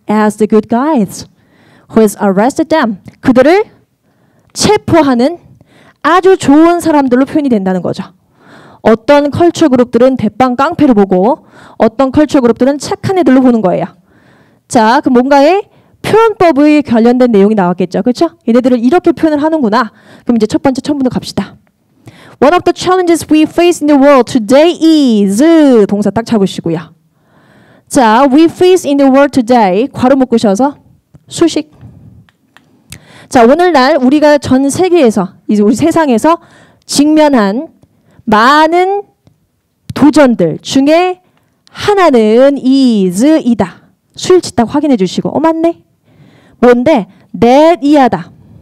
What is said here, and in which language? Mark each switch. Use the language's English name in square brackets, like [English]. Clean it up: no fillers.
[English] as the good guys who has arrested them [Korean] 그들을 체포하는 아주 좋은 사람들로 표현이 된다는 거죠. 어떤 컬처 그룹들은 대빵 깡패로 보고 어떤 컬처 그룹들은 착한 애들로 보는 거예요. 자, 그 뭔가의 표현법에 관련된 내용이 나왔겠죠. 그렇죠? 얘네들을 이렇게 표현을 하는구나. 그럼 이제 첫 번째 처음부터 갑시다. [English] One of the challenges we face in the world today is [Korean] 동사 딱 잡으시고요. [English] 자, we face in the world today [Korean] 괄호 묶으셔서 수식. 자, 오늘날 우리가 전 세계에서 이제 우리 세상에서 직면한 많은 도전들 중에 하나는 is 이다. 수일치 딱 확인해 주시고 맞네. 뭔데? that 이하다.